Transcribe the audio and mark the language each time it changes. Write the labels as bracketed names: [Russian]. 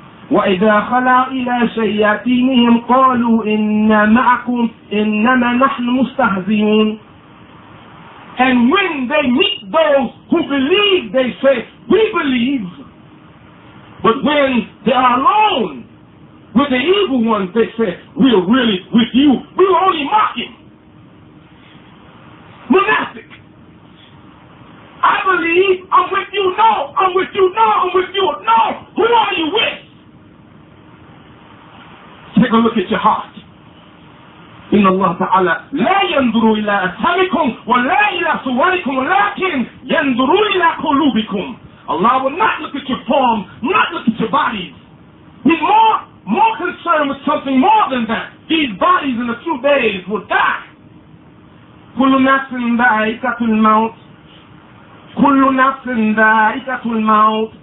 [Arabic] وإذا خلا إلى شياطينهم قالوا إنا معكم إنما نحن مستهزئون. [English] And when they meet those who believe, they say, we believe. But when they are alone with the evil ones, they say, we're really with you. We were only mocking. Monastic. I believe. I'm with you. No, I'm with you. No, I'm with you. No, who are you with? Take a look at your heart. [Arabic] إن الله تعالى لا ينظر إلى أجسامكم ولا إلى صوركم ولكن ينظر إلى قلوبكم. [English] Allah will not look at your form, not look at your bodies. He's more concerned with something more than that. These bodies in a few days will die. [Arabic] كل نفس ذائقة الموت. كل نفس ذائقة الموت.